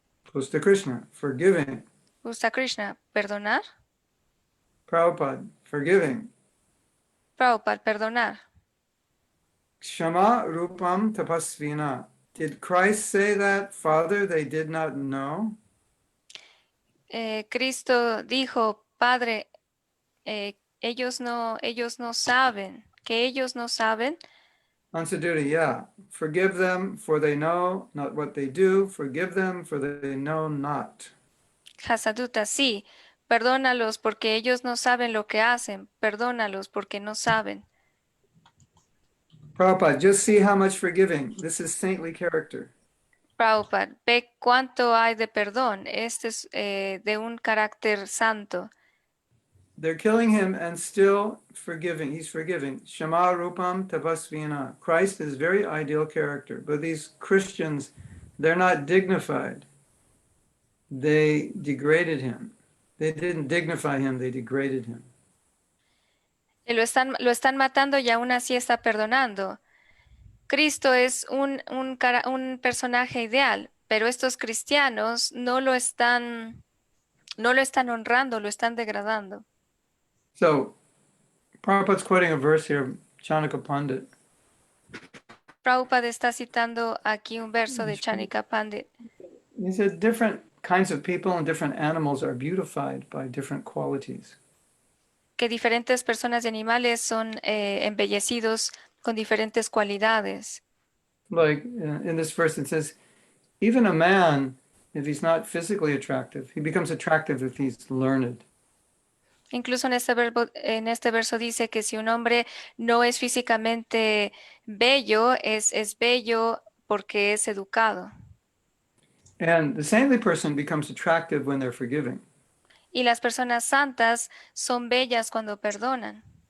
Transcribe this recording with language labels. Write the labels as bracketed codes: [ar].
[en] Pusta Krishna, forgiving. [es] Usta Krishna, perdonar. [en] Prabhupada, forgiving. [es] Prabhupada, perdonar. [sa] Kshama Rupam Tapasvina. [en] Did Christ say that, Father, they did not know? [es] Cristo dijo, Padre, ellos no saben. que ellos no saben. [en] Ansaduta, yeah. Forgive them, for they know not what they do. Forgive them, for they know not. [es] Hasaduta, sí. Perdónalos porque ellos no saben lo que hacen. Perdónalos porque no saben. [en] Prabhupada, just see how much forgiving. This is saintly character. [es] Prabhupada, ve cuánto hay de perdón. Este es de un carácter santo. [en] They're killing him and still forgiving. He's forgiving. [sa] Shama Rupam Tapasvina. [en] Christ is very ideal character. But these Christians, they're not dignified. They degraded him. They didn't dignify him, they degraded him. [es] Lo están matando y aún así está perdonando. Cristo es un personaje ideal, pero estos cristianos no lo están honrando, lo están degradando. [en] So, Prabhupada's quoting a verse here, Chanaka Pandit. [es] Prabhupada está citando aquí un verso de Chanika Pandit, [en] He said different kinds of people and different animals are beautified by different qualities. [es] que diferentes personas y animales son embellecidos con diferentes cualidades. [en] Like in this verse, it says, even a man, if he's not physically attractive, he becomes attractive if he's learned. [es] Incluso en este verso dice que si un hombre no es físicamente bello, es bello porque es educado. [en] And the saintly person becomes attractive when they're forgiving. [es] Y las personas santas son bellas cuando perdonan.